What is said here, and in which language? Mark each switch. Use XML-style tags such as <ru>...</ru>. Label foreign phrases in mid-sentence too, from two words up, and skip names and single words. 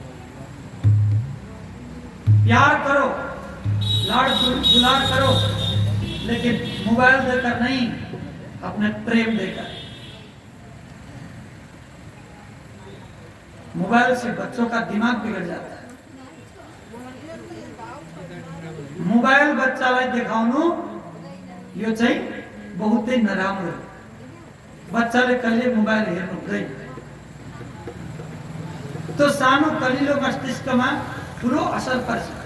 <hi>प्यार करो, लाड़ दुलार करो, लेकिन मोबाइल देकर नहीं, अपने प्रेम देकर। मोबाइल से बच्चों का दिमाग बिगड़ जाता है।</hi> <ne>मोबाइल बच्चालाई देखाउनु यो चाहिँ बहुतै नराम्रो। बच्चाले कहिले मोबाइल हेर्नु हुँदैन। तो सानो कलिलो मस्तिष्कमा ठुलो असर पर्छ।</ne>